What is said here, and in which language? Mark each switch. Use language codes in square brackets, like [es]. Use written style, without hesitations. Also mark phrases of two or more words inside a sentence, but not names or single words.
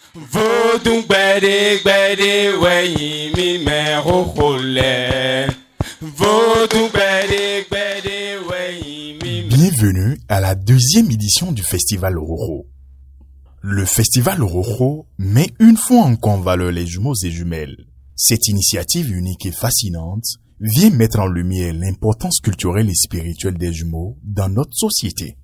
[fon] Vodou gbede gbede weyi mi me rohole. Vodou gbede gbede weyi mi. [fr] Bienvenue à la deuxième édition du Festival Roro. Le Festival Roro met une fois encore en valeur les jumeaux et jumelles. Cette initiative unique et fascinante vient mettre en lumière l'importance culturelle et spirituelle des jumeaux dans notre société.